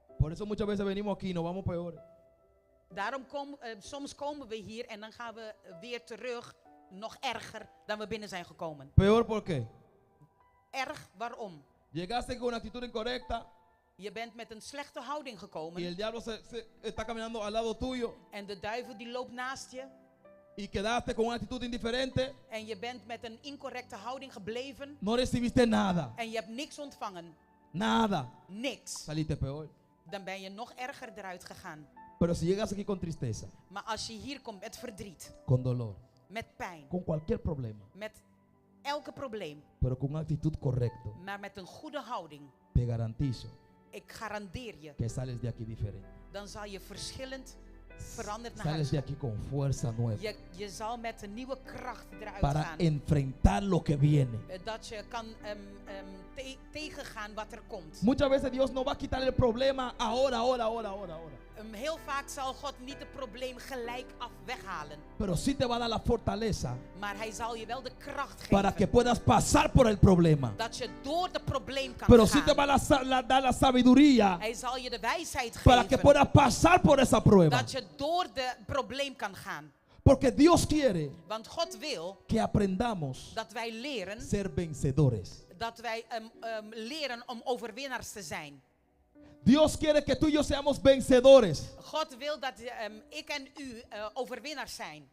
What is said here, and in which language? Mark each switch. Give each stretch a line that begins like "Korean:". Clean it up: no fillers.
Spanish: Por eso muchas veces venimos aquí y nos vamos peor.
Dutch: Daarom soms komen we hier en dan gaan we weer terug nog erger dan we binnen zijn gekomen.
Spanish: Peor ¿por qué?
Dutch: Erg, waarom?
Spanish: Llegaste con una actitud incorrecta
Dutch: Je bent met een slechte houding
Spanish: y
Dutch: gekomen
Spanish: el diablo se está caminando al lado tuyo
Dutch: en de duivel die loopt naast je
Spanish: y quedaste con una actitud indiferente.
Dutch: en je bent met een incorrecte houding gebleven
Spanish: No recibiste nada.
Dutch: en je hebt niks ontvangen.
Spanish: Nada.
Dutch: Niks.
Spanish: Saliste peor.
Dutch: Dan ben je nog erger eruit gegaan.
Spanish: Pero si llegas aquí con tristeza,
Dutch: Maar als je hier komt met verdriet,
Spanish: con dolor,
Dutch: met pijn,
Spanish: con cualquier problema,
Dutch: met elke probleem,
Spanish: pero con una actitud correcta,
Dutch: maar met een goede houding,
Spanish: te garantizo
Dutch: ik garandeer je,
Spanish: que sales de aquí diferente.
Dutch: dan zal je verschillend veranderd naar
Spanish: Sales
Dutch: huis gaan.
Spanish: aquí con fuerza nueva
Dutch: Je zal met een nieuwe kracht eruit
Spanish: para
Dutch: gaan.
Spanish: enfrentar lo que viene.
Dutch: Dat je kan tegengaan wat er komt.
Spanish: Muchas veces Dios no va a quitar el problema ahora.
Dutch: Heel vaak zal God niet het probleem gelijk af weghalen.
Spanish: Pero sí te va a dar la fortaleza
Dutch: Maar hij zal je wel de kracht
Spanish: para
Dutch: geven.
Spanish: que puedas pasar por el problema.
Dutch: Dat je door het probleem kan
Spanish: Pero
Dutch: gaan.
Spanish: sí te va a dar la sabiduría
Dutch: Hij zal je de wijsheid
Spanish: para que
Dutch: geven.
Spanish: puedas pasar por esa prueba.
Dutch: Dat je door de probleem kan gaan.
Spanish: Porque Dios quiere
Dutch: Want God wil
Spanish: que aprendamos
Dutch: dat wij leren.
Spanish: ser vencedores.
Dutch: Dat wij leren om overwinnaars te zijn.
Spanish: Dios quiere que tú y yo seamos vencedores.
Dutch: God wil dat ik en u overwinnaars zijn.